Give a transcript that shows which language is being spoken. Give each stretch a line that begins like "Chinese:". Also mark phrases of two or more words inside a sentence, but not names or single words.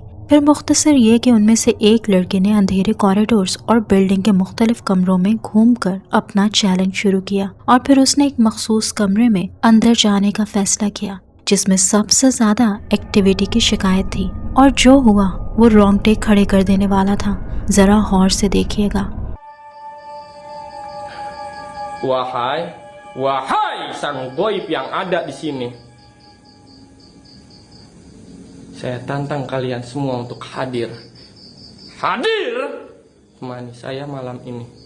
Hindi: फिर मुख्तसर ये कि उनमें से एक लड़के ने अंधेरे कॉरिडोर्स और बिल्डिंग के मुख्तलिफ कमरों में घूमकर अपना चैलेंज शुरू किया और फिर उसने एक मखसूस कमरे में अंदर जाने का फैसला किया जिसमें सबसे ज्यादा एक्टिविटी की शिकायत थी। और जो हुआ वो रोंगटे खड़े कर देने वाला था। जरा गौर से देखिएगा।
Indonesian: Wahai sang goib yang ada di sini. Saya tantang kalian semua untuk hadir. Hadir temani saya malam ini.